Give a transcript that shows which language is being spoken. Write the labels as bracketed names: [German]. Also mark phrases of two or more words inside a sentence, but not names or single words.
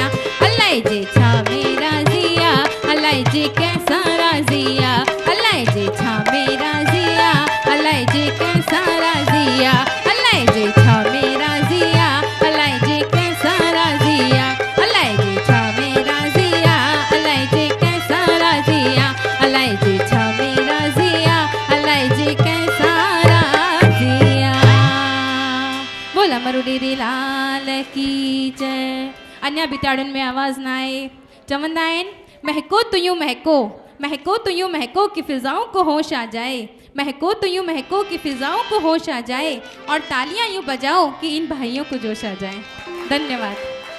[Sindhi] अलाइजी छामी राजिया, अलाइजी कैसा राजिया, अलाइजी छामी राजिया, अलाइजी कैसा राजिया, अलाइजी छामी राजिया, अलाइजी कैसा राजिया, अलाइजी छामी राजिया, अलाइजी कैसा राजिया, अलाइजी छामी राजिया, अलाइजी कैसा राजिया। बोल अमर ॾेरेलाल की जय। अञा बि ताड़ियुनि में आवाज़ ना आए। चवंदा आहिनि [Hindi] महको तुयूं महको, महको तुयूं महको कि फिजाओं को होश आ जाए, महको तुयूं महको कि फिजाओं को होश आ जाए, और तालियां यूं बजाओ कि इन भाइयों को जोश आ जाए। धन्यवाद।